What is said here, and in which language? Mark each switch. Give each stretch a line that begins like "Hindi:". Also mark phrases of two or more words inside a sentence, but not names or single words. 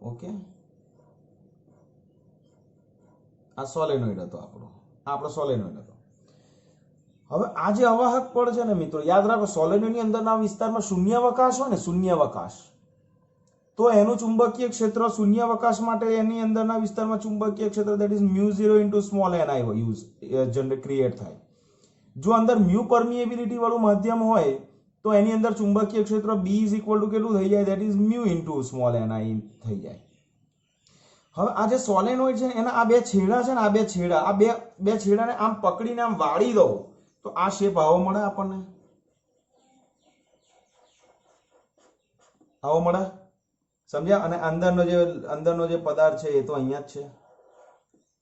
Gujarati: ઓકે, આ સોલેનોઇડ હતો આપણો સોલેનોઇડ હતો. હવે આ જે અવાહક પડ છે ને મિત્રો, યાદ રાખો સોલેનોઇડની અંદરના વિસ્તારમાં શૂન્યાવકાશ હોય ને, શૂન્યાવકાશ, તો એનું ચુંબકીય ક્ષેત્ર શૂન્યાવકાશ માટે એની અંદરના વિસ્તારમાં ચુંબકીય ક્ષેત્ર
English: that is mu 0 into small ni
Gujarati: હોય, ક્રિએટ થાય. જો અંદર મ્યુ પરમિએબિલિટી વાળું માધ્યમ હોય તો એની અંદર ચુંબકીય ક્ષેત્ર
English: B is equal to
Gujarati: કેટલું થઈ જાય?
English: that is mu into small ni
Gujarati: થઈ જાય. હવે આ જે સોલેનોઇડ છે એના આ બે છેડા છે ને, આ બે છેડાને આમ પકડીને આમ વાળી દો તો આ શેપ આવો મળે આપણને, આવો મળે. સમજ્યા? અને અંદરનો જે પદાર્થ છે એ તો અહીંયા જ છે.